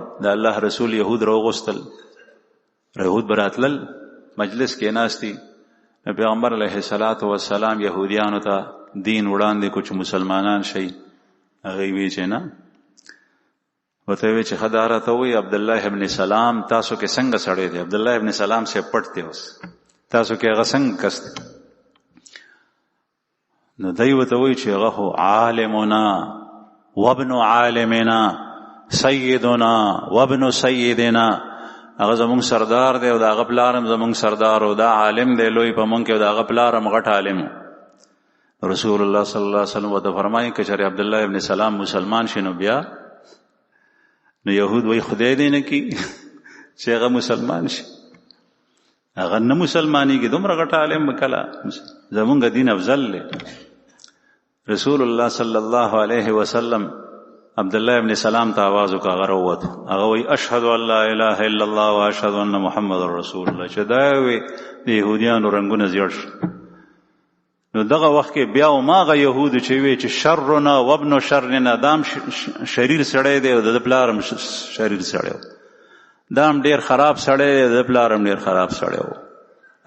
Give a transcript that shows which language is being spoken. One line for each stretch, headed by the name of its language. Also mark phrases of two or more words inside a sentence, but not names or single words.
Pashto: د الله رسول یهود راوغوستل، یهود به راتلل، مجلس کې ناستي، پیغمبر
Arabic: علیه الصلاة والسلام
Pashto: یهودیانو ته دین وړاندې کو چې مسلمانان شي. هغې وی چې نه، ورته وی چې ښه دا راته وایي عبدالله ابن سلام تاسو کې څنګه سړی دی؟ عبدالله ابن سلام سے پټ دی، اوس تاسو کې هغه څنګه کس دی؟ نو دی ورته وایي چې هغه خو
Arabic: عالمنا وابن عالمنا سیدنا وابن سیدنا،
Pashto: هغه زمونږ سردار دی او د هغه پلار هم زمونږ سردار، او دا عالم دی لوی په مونږ کې، او د هغه پلار هم غټ عالم.
Arabic: رسول الله صلی الله علیه وسلم
Pashto: ورته فرمایي که چېرې عبدالله ابن سلام مسلمان شي نو بیا نو یهود وی خدای دې نه کي چې هغه مسلمان شي، هغه نه مسلمانېږي، دومره غټ عالم به کله، زمونږ دین افضل دی.
Arabic: رسول الله صلی الله علیه وسلم
Pashto: عبدالله ابن سلام ته آواز وکړه، هغه راووتو، هغه وی
Arabic: اشهد ان لا اله الا الله واشهد ان محمد رسول الله.
Pashto: چې دا وی د یهودیانو رنګونه زیړ شو. نو دغه وخت کې بیا هماغه یهودو چې وی چې
Arabic: شرنا وابن شرنا،
Pashto: دام شریر سړی دی او د پلار هم شریر سړی و، دام ډیر خراب سړی دی، د پلار هم ډیر خراب سړی و.